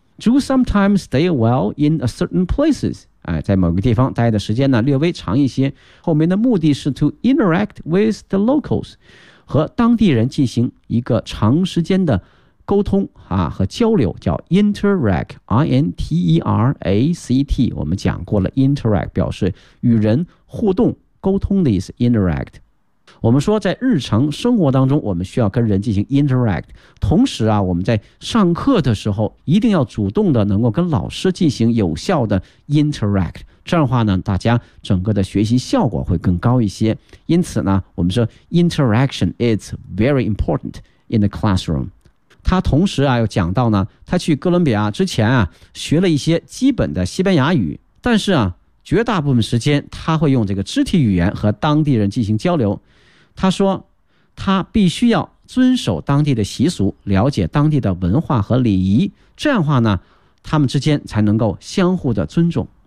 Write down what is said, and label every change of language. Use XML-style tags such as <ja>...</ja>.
<en>Do sometimes stay well in a certain places。</en> <zh>哎，在某个地方待的时间呢略微长一些，后面的目的是</zh> <en>to interact with the locals，</en> <zh>和当地人进行一个长时间的沟通啊和交流，叫 interact， I-N-T-E-R-A-C-T， 我们讲过了 interact 表示与人互动沟通的意思， interact。我们说在日常生活当中我们需要跟人进行 interact， 同时啊我们在上课的时候一定要主动的能够跟老师进行有效的 interact， 这样的话呢大家整个的学习效果会更高一些。因此呢我们说</zh> <en>interaction is very important in the classroom。</en> <zh>他同时啊又讲到呢，他去哥伦比亚之前啊学了一些基本的西班牙语，但是啊绝大部分时间他会用这个肢体语言和当地人进行交流。他说他必须要遵守当地的习俗，了解当地的文化和礼仪，这样的话呢他们之间才能够相互的尊重。</zh>